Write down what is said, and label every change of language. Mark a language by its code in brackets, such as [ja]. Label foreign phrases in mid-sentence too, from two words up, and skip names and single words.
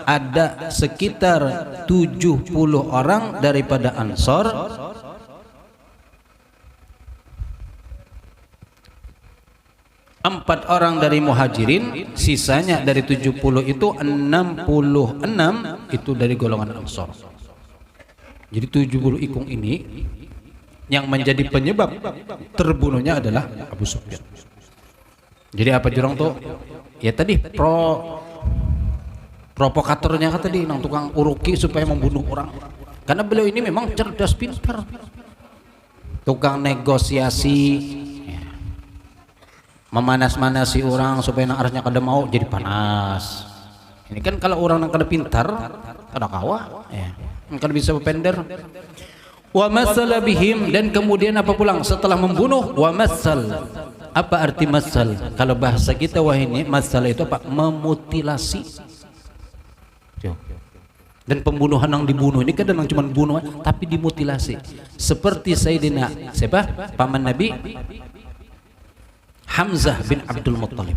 [id] Ada sekitar 70 orang daripada Ansor, 4 orang dari Muhajirin, sisanya dari 70 itu 66 itu dari golongan Ansor. Jadi 70 ikung ini yang menjadi penyebab terbunuhnya adalah Abu Sufyan. Jadi apa jurang tuh? [bjn] Ya tadi provokatornya kan tadi nang tukang uruki supaya membunuh orang. [id] Karena beliau ini memang cerdas pintar. Tukang negosiasi, memanas-manasi orang supaya nang arahnya kada mau jadi panas. [bjn] Ini kan kalau orang nang kada pintar, kada kawa, ya. Kan bisa berpender. [ar] Wa masala bihim, [id] dan kemudian apa pulang setelah membunuh? [ar] Wa masal. [id] Apa arti masal? Kalau bahasa kita wah ini masal itu apa? Memutilasi. Dan pembunuhan yang dibunuh ini kadang cuma bunuh tapi dimutilasi. Seperti Sayyidina siapa? Paman Nabi Hamzah bin Abdul Muttalib.